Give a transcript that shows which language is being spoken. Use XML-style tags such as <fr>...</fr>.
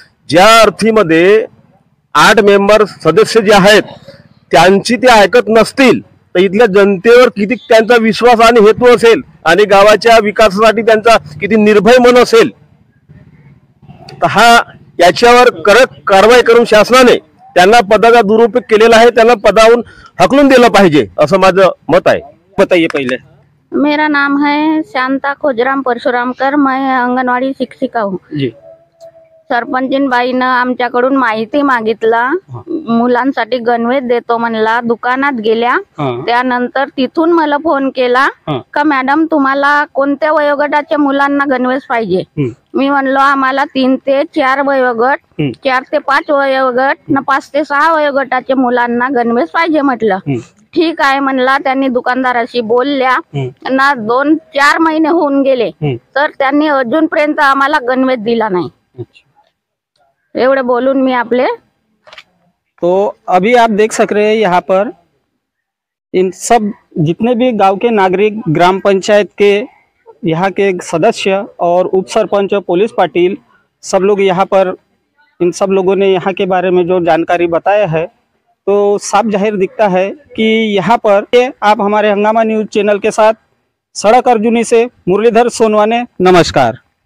<mr>ज्या अर्थीमध्ये 8 मेंबर सदस्य जे आहेत त्यांची ते ऐकत नसतील तर इथल्या जनतेवर किती त्यांचा विश्वास आणि हेतू असेल आणि गावाच्या विकासासाठी त्यांचा किती निर्भय मन असेल. तर हा याच्यावर कडक कारवाई करून शासनाने त्यांना पदाचा दुरुपयोग केलेला आहे, त्यांना पदावरून हकलून दिलं पाहिजे असं माझं मत आहे.</mr> <hi>बताइए पहले. मेरा नाम है शांता खोजराम परशुरामकर, मैं अंगनवाड़ी शिक्षिका हूँ जी.</hi> <mr>सरपंचीनबाईनं आमच्याकडून माहिती मागितला, मुलांसाठी गणवेश देतो म्हणला, दुकानात गेल्या. त्यानंतर तिथून मला फोन केला का मॅडम तुम्हाला कोणत्या वयोगटाच्या मुलांना गणवेश पाहिजे. मी म्हणलो आम्हाला 3 ते 4 वयोगट, 4 ते 5 वयोगट न 5 ते 6 वयोगटाच्या मुलांना गणवेश पाहिजे म्हटलं. ठीक आहे म्हणला. त्यांनी दुकानदाराशी बोलल्या ना 2-4 महिने होऊन गेले तर त्यांनी अजूनपर्यंत आम्हाला गणवेश दिला नाही. एवढे बोलून मी आपले.</mr> <hi>तो अभी आप देख सक रहे हैं यहाँ पर इन सब जितने भी गांव के नागरिक, ग्राम पंचायत के यहाँ के सदस्य और उप सरपंच, पुलिस पाटिल, सब लोग यहाँ पर, इन सब लोगों ने यहाँ के बारे में जो जानकारी बताया है तो साफ जाहिर दिखता है कि यहाँ पर आप हमारे हंगामा न्यूज चैनल के साथ सड़क अर्जुनी से मुरलीधर सोनवाने, नमस्कार.</hi>